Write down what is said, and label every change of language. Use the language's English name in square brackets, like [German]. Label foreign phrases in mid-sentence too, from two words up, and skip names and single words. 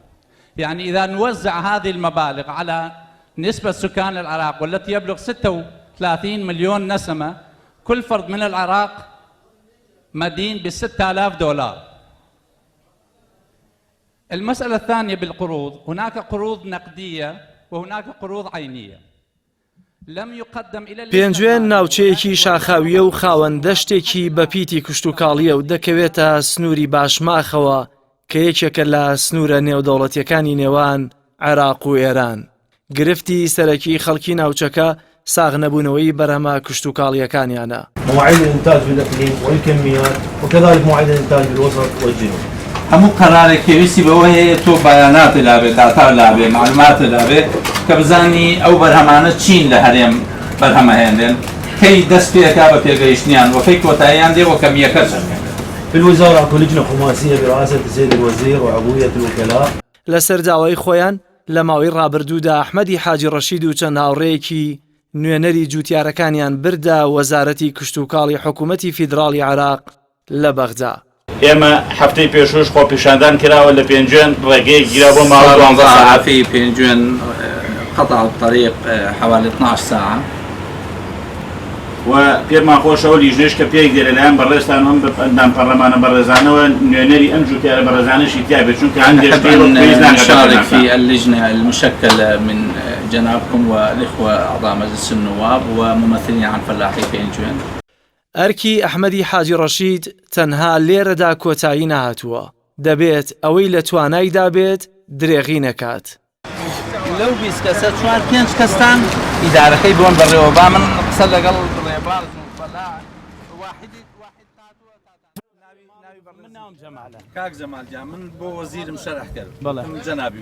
[Arabic] يعني إذا نوزع هذه المبالغ على نسبة سكان العراق والتي يبلغ 36 مليون نسمة، كل فرد من العراق مدين ب6000 دولار. المسألة الثانية بالقروض، هناك قروض نقدية وهناك قروض عينية. لم يقدم إلى [Central Kurdish] پێنجوێن ناوچەیەکی شاخاویە و خاوەندە شتێکی بەپیتی کشتوکاڵیە و دەکەوێتە سنووری باشماخەوە کە یەکێکە لە سنوورە نێودەوڵەتیەکانی نێوان عێراق و ئێران. گرفتی سەرەکی خەڵکی ناوچەکە ساغ نەبوونەوەی بەرهەمە کشتوکاڵیەکانیانە. [Arabic] مواعيد الإنتاج في الإقليم والكميات وكذلك مواعيد الإنتاج بالوسط والجنوب. [Central Kurdish] هەموو قەرارێک پێویستی بەوە هەیە تۆ بەیانات لابێ، داتا لابێ، معلومات لابێ کە بزانی ئەو بەرهەمانە چین لە هەرێم بەرهەمەهێنێن، کەی دەست پێکا بە پێگەیشتنیان وەکەی کۆتاییان دێ وە کەمیەکە چەندێن. [Arabic] في الوزارة أكو لجنة خماسية برئاسة السيد الوزير وعضوية الوكلاء. [Central Kurdish] لەسەر داوای خۆیان لە ماوەی ڕابردوودا ئەحمەدی حاجی ڕەشید و چەند هاوڕێیەکی نوێنەری جوتیارەکانیان بردا وەزارەتی کشتوکاڵی حکوومەتی فیدراڵی عراق لە بەغدا. ئێمە هەفتەی پێشوش خۆ پیشاندان کراوە لە پێنجوێن ڕێگەی گیرا بۆ ماوەی 12 ساعت [Arabic] في بينجوين قطع الطريق حوالي 12 ساعة [Central Kurdish] و پێمان خۆشەوە لیژنێش کە پێی دێ لەلایەن بەڕێستان ئەم ئەندام پەرلەمانە بەڕێزانەوە نوێنەری ئەم جوتیارە بەڕێزانەشی تیابێت چونکە هەندێک [Arabic] نشارك في اللجنة المشكلة من جنابكم والإخوة أعضاء مجلس النواب وممثلين عن فلاحي بينجوين. [Central Kurdish] ئەرکی ئەحمەدی حاجی ڕەشید تەنها لێرەدا کۆتایی نەهاتووە، دەبێت ئەوەی لە توانایدا بێت درێغی نەکات. لەو 20 کەسە 4-5 کەستان ئیدارەکەی بۆن بەڕێوە با من قسە لەگەڵ ڕێباز کاک جەمال جان من بۆ وەزیرم شەرح کرد من جەنابی